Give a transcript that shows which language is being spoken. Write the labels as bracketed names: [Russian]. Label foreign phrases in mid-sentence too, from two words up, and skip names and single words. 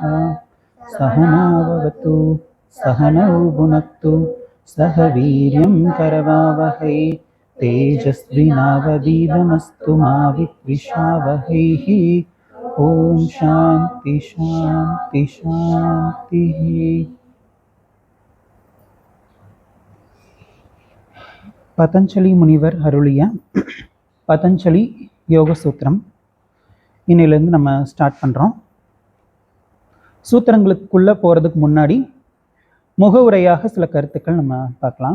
[Sanskrit] सहनाववतु सहनौ भुनक्तु सह वीर्यं करवावहै तेजस्विनावधीतमस्तु मा विद्विषावहैः। ॐ शान्ति शान्ति शान्तिः। [Tamil] பதஞ்சலி முனிவர் அருளிய பதஞ்சலி யோக சூத்திரம் இன்னிலிருந்து நம்ம ஸ்டார்ட் பண்ணுறோம். சூத்திரங்களுக்குள்ளே போகிறதுக்கு முன்னாடி முகவுரையாக சில கருத்துக்கள் நம்ம பார்க்கலாம்.